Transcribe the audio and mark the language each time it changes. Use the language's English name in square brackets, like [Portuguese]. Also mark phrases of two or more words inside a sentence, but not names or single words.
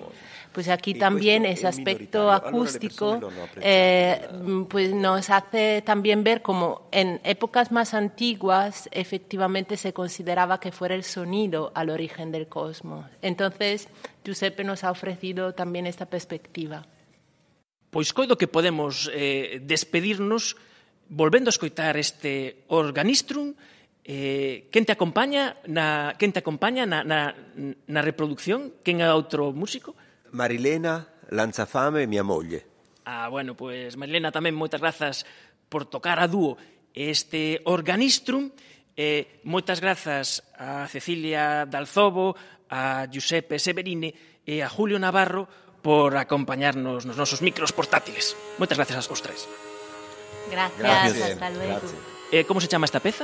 [Spanish] Pues aquí también ese aspecto acústico pues nos hace también ver cómo en épocas más antiguas efectivamente se consideraba que fuera el sonido al origen del cosmos. Entonces, Giuseppe nos ha ofrecido también esta perspectiva. [Galician] Pois coido que podemos despedirnos volvendo a escoitar este Organistrum. Quen te acompaña na reproducción? Quen é outro músico? [Italian] Marilena Lanzafame, minha moglie. [Spanish] Bueno, pues [Galician] Marilena tamén moitas grazas por tocar a dúo este Organistrum. Moitas grazas a Cecilia Dalzobo, a Giuseppe Severini e a Julio Navarro por acompañarnos nos nosos micros portátiles. Moitas grazas aos tres. [Spanish] Gracias, hasta luego. [Galician] Como se chama esta peza?